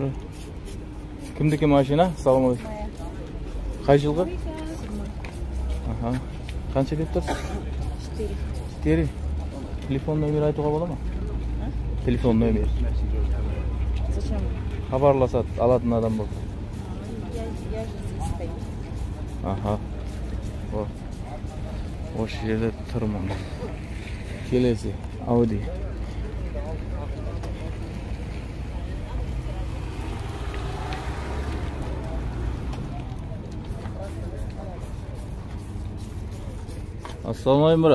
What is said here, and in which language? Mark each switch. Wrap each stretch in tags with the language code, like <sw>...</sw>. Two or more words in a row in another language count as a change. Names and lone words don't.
<uz>Kimniki mashina? Assalomu alaykum. Qay yilgi? Aha. Qancha deb tursiz? 4. Telefon nomeri aytib bo'ladimi? Telefon nomeri.</uz> <ru>Зачем?</ru> <uz>Xabarlasa oladigan odam bo'lsa.</uz> <ru>Я здесь стою.</ru> <uz>Aha. O'sha yerda turman. Kelesi Audi. Assalomu alaykum, brat.</uz>